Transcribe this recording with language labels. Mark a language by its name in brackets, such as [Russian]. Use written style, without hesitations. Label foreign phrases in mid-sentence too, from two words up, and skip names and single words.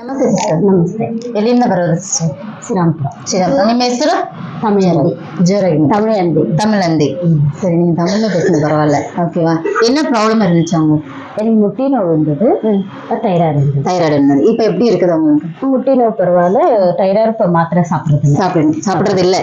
[Kannada] ನಮಸ್ತೆ ಸಿಸ್ಟರ್. ನಮಸ್ತೆ. ಎಲ್ಲಿಂದ ಬರೋದು ಸಿಸ್ಟರ್? ಶ್ರೀರಾಮ್ಪುರ. ಶ್ರೀರಾಮ್. ನಿಮ್ಮ ಹೆಸರು? [Tamil] தமிழந்தி. ஜோரகி. தமிழந்தி. தமிழந்தி. சரி, நீங்க தமிழ்ல பேசுங்க பரவாயில்ல. ஓகேவா? என்ன ப்ராப்ளம் இருந்துச்சு உங்களுக்கு? எனக்கு முட்டி நோவு இருந்தது, தைராய்டு இருந்தது. தைராய்டு இருந்தது. இப்போ எப்படி இருக்குது உங்களுக்கு? முட்டி நோவு பரவாயில்ல. தைராய்டு இப்போ மாத்திரை சாப்பிட்றது இல்லை.